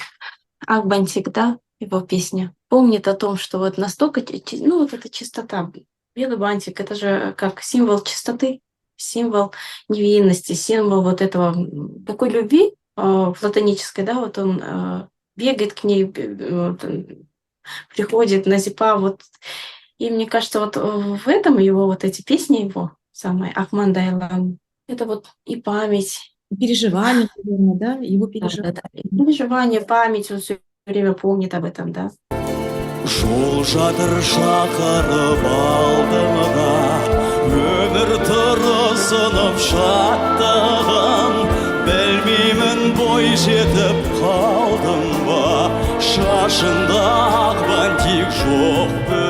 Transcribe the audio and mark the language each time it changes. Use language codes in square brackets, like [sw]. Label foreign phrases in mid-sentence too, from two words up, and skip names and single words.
[ru] Акбантик, да, его песня, помнит о том, что вот настолько, ну, вот эта чистота, белый бантик, это же как символ чистоты, символ невинности, символ вот этого, такой любви платонической, да, вот он бегает к ней, приходит Назипа, вот, и мне кажется, вот в этом его, вот эти песни его, самые Ахмандайлам, это вот и память, переживания, наверное, да, его переживания. Да. Переживания, память, он все время помнит об этом, да. [kk] Жол жатыр шақырып алдыңда, өмір тұрысынып шаттығым, білмеймін бой жетіп қалдың ба, шашында ақ бантик жоқ